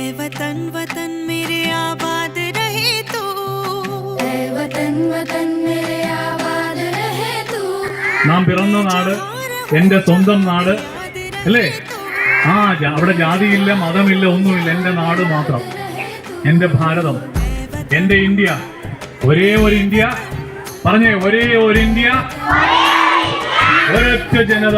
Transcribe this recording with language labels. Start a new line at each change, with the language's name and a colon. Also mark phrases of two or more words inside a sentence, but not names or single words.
Hindi: वतन वतन मेरे आबाद रहे तू, ऐ वतन वतन मेरे आबाद रहे तू.
Malayalam: നാം പിറന്ന നാട് എന്റെ സ്വന്തം നാട് അല്ലേ? അവിടെ ജാതിയില്ല, മതമില്ല, ഒന്നുമില്ല. എന്റെ നാട് മാത്രം, എന്റെ ഭാരതം, എന്റെ ഇന്ത്യ. ഒരേ ഒരു ഇന്ത്യ. പറഞ്ഞേ, ഒരേ ഒരു ഇന്ത്യ, ഒരൊറ്റ ജനത.